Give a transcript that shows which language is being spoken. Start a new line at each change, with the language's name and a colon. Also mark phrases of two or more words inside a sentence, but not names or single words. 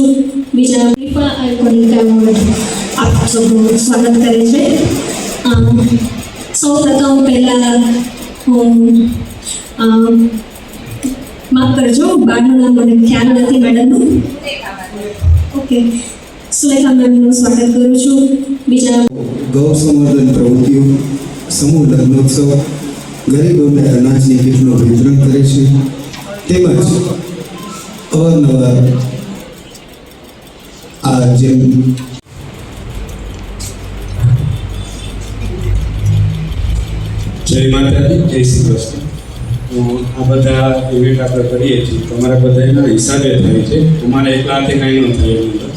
Gujarati: બીજા રિફા આઇકોનિક એવોર્ડ આપ સૌનું સ્વાગત કરે છે। સૌ પ્રથમ પહેલાં હું માફ કરજો બારનું નામ મને ખ્યાલ નથી મેડમનું। ઓકે, સુલેખા મેમનું સ્વાગત કરું છું। બીજા ગૌ સંવર્ધન પ્રવૃત્તિઓ સમૂહ લગ્નોત્સવ ગરીબોને અનાજની किटનું વિતરણ કરે છે તેમજ અવારનવાર આ જેમ જય માતાજી, જય શ્રી કૃષ્ણ। તો આ બધા ઇવેન્ટ આપણે કરીએ છીએ તમારા બધા એના હિસાબે થાય છે, તમારે એકલા હાથે કાંઈ ન થાય એની અંદર।